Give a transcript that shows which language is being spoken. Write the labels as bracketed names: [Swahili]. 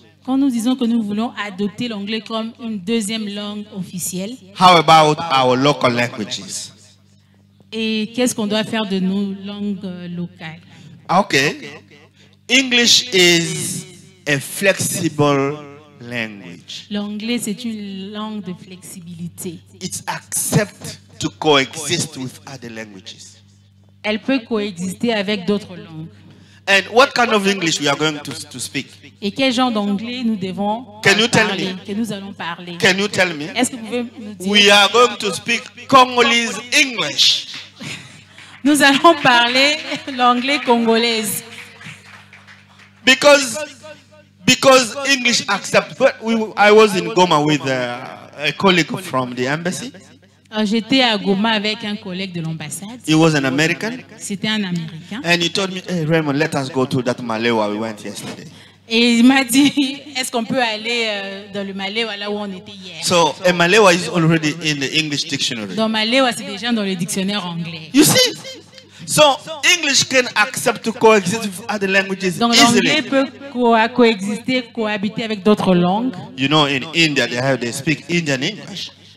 [French] Quand nous disons que nous voulons adopter l'anglais comme une deuxième langue officielle, [English] how about our local languages? [French] et qu'est-ce qu'on doit faire de nos langues locales? [English] Okay. English is a flexible language. [French] L'anglais, c'est une langue de flexibilité. [English] It's accept to coexist with other languages. [French] Elle peut coexister avec d'autres langues. [English] And what kind of English we are going to speak? [French] Et quel genre d'anglais nous devons [English] Can you tell [French] parler, [English] me? [French] que nous allons parler? [English] Can you tell me? [French] Est-ce que vous pouvez nous dire? [English] We are going to speak Congolese English. [French] Nous allons parler l'anglais congolaise. [English] Because English accept. But I was in Goma with a colleague from the embassy. [French] J'étais à Goma avec un collègue de l'ambassade. [English] He was an American. [French] C'était un Américain. [English] And he told me, hey, Raymond, let us go to that Malewa we went yesterday. [French] Et il m'a dit, est-ce qu'on peut aller dans le Maléwa, là où on était hier? [English] So a Malewa is already in the English dictionary. [French] Dans Maléwa, c'est déjà dans le dictionnaire anglais. [English] You see? So English can accept to coexist with other languages [French] Donc l'anglais [English] easily. [French] peut coexister, cohabiter avec d'autres langues. [English] You know, in India, they speak Indian English.